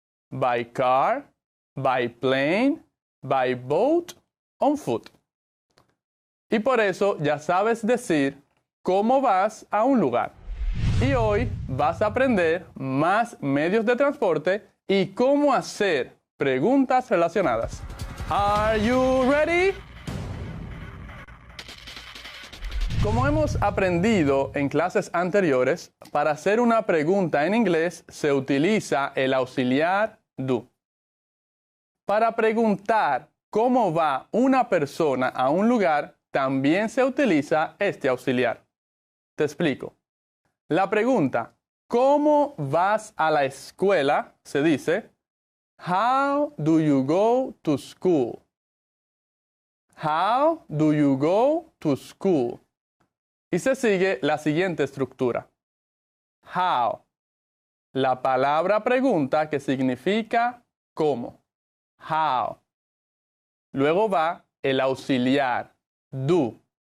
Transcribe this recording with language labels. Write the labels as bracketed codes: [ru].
[en] By car, by plane, by boat, on foot. [es] Y por eso ya sabes decir cómo vas a un lugar. Y hoy vas a aprender más medios de transporte y cómo hacer preguntas relacionadas. [en] Are you ready? [es] Como hemos aprendido en clases anteriores, para hacer una pregunta en inglés se utiliza el auxiliar do. Para preguntar cómo va una persona a un lugar, también se utiliza este auxiliar. Te explico. La pregunta, ¿cómo vas a la escuela? Se dice, [en] How do you go to school? How do you go to school? [es] Y se sigue la siguiente estructura. How. La palabra pregunta que significa cómo. How. Luego va el auxiliar do.